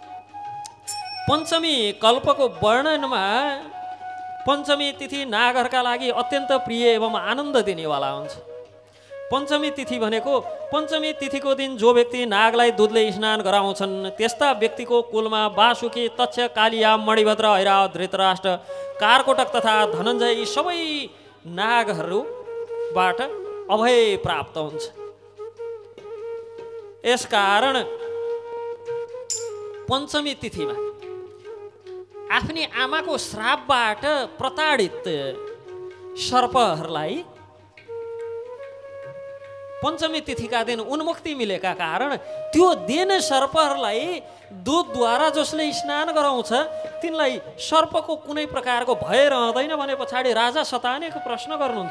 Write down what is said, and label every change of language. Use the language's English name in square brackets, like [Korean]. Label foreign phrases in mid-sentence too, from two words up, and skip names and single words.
[Nepali] पञ्चमी कल्पको वर्णनमा पञ्चमी तिथि नागहरूका लागि अत्यन्त प्रिय एवं आनन्द दिनेवाला हुन्छ। पञ्चमी तिथि भनेको पञ्चमी तिथिको दिन जो व्यक्ति नागलाई दुधले स्नान गराउँछन् त्यस्ता व्यक्तिको कुलमा वासुकी, तक्ष, कालिया, मणिभद्र, ऐरावत, धृतराष्ट्र, कारकोटक तथा धनञ्जय यी सबै नागहरूबाट अभय प्राप्त हुन्छ। यसकारण पञ्चमी तिथिमा आफ्नी आमाको श्रापबाट प्रताडित सर्पहरूलाई पञ्चमी तिथिका दिन उन्मुक्ति मिलेका कारण त्यो दिन सर्पहरूलाई दुधद्वारा जसले स्नान गराउँछ तिनलाई सर्पको कुनै प्रकारको भय रहँदैन भने पछाडि राजा सतानेको प्रश्न गर्नुहुन्छ।